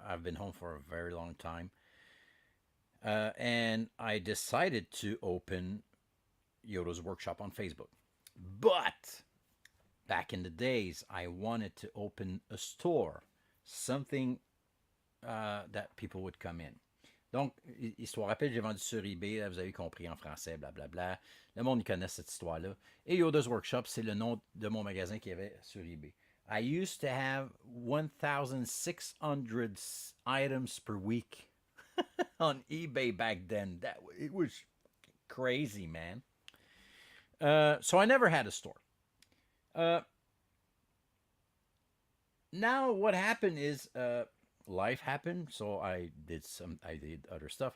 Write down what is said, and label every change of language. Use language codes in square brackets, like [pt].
[en] I've been home for a very long time. And I decided to open Yoda's workshop on Facebook. But back in the days, I wanted to open a store, something that people would come in. [fr] Donc, histoire rapide, j'ai vendu sur eBay, vous avez compris en français, blablabla. Le monde connaît cette histoire-là. Et Yoda's Workshop, c'est le nom de mon magasin qu'il y avait sur eBay. [en] I used to have 1,600 items per week on eBay back then. It was crazy, man. So I never had a store. Uh, Now what happened is life happened, so I did other stuff.